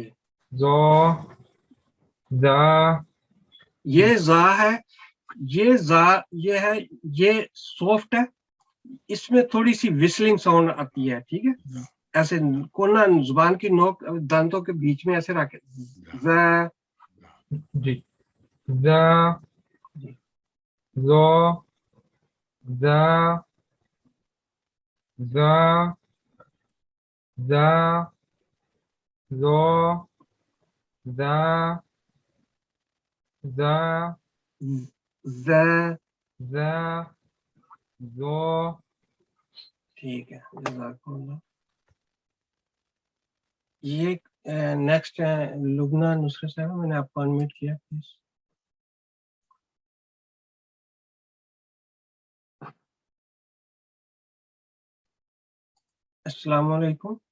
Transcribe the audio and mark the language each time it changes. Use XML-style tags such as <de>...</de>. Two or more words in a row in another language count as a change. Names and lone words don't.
<ur>زو زا یہ زا ہے، یہ زا یہ ہے، یہ سافٹ ہے. اس میں تھوڑی سی وسلنگ ساؤنڈ آتی ہے. ٹھیک ہے، ایسے کونا زبان کی نوک دانتوں کے بیچ میں ایسے رکھے. زا جی زا جی زو زا زا زا زو زا زا زا. زا زو. ٹھیک ہے،</ur> <ar>جزاک اللہ.</ar> <ur>یہ نیکسٹ ہے لبنہ نصرت صاحب، میں نے آپ کو انمیوٹ کیا پلیز.</ur> <ar>السلام علیکم.</ar>